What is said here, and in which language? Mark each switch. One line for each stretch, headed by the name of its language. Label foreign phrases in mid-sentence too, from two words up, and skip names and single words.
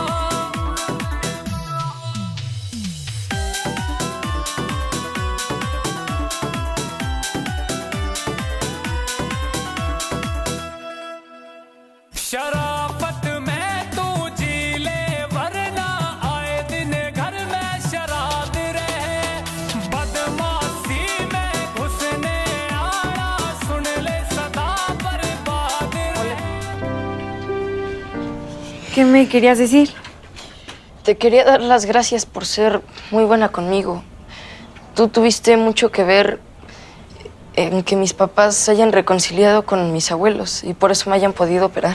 Hindi: शराफत में तू जी ले वरना आए दिन घर में शराब रहे बदमाशी में घुसने आना सुन ले सदा बर्बाद रहे
Spanish: ¿Qué me querías decir? Te quería dar las gracias por ser muy buena conmigo. Tú tuviste mucho que ver en que mis papás se hayan reconciliado con mis abuelos y por eso me hayan podido operar.